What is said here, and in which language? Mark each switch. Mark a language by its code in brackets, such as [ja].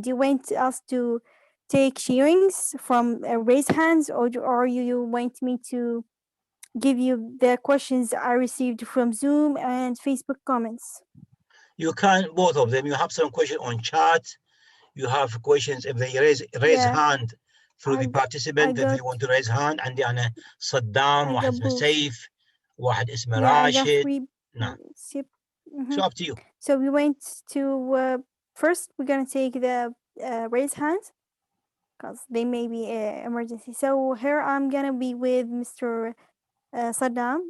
[en] Do you want us to take sharings from raise hands, or you want me to give you the questions I received from Zoom and Facebook comments? You can both of them. You have some question on chat. You have questions if they raise hand through the participant. If they want to raise hand, [ar] عندي أنا صدام، واحد اسمه سيف، واحد اسمه راشد. نعم. [en] So up to you. So we went to first. We're gonna take the raise hands because they may be emergency. So here I'm gonna be with Mr. Saddam.